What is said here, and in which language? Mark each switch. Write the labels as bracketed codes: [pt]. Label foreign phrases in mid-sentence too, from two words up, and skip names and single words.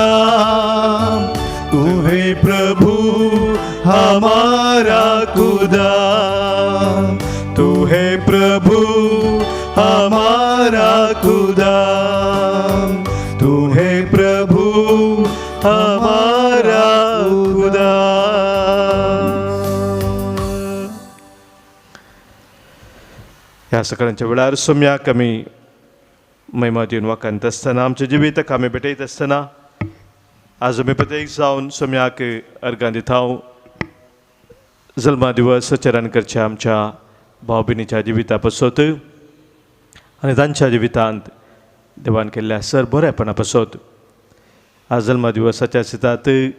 [hi] तू है प्रभु हमारा खुदा, तू है प्रभु हमारा खुदा, तू है प्रभु हमारा खुदा. [kok] ह्या सकाळच्या वेळार सोम्याक आमी महिमा दिवन वाकांत आसतना आमचें जिवीत आमी भेटयत आसतना आज आमी प्रत्येक जावन सोम्याक अर्गां दिता जल्मा दिवस चरण करच्या आमच्या भाव भयणीच्या जिविता पासत आनी तांच्या जिवितांत देवान केल्ल्या सर बरेपणा पासत आज जल्मा दिवसाच्या सितांत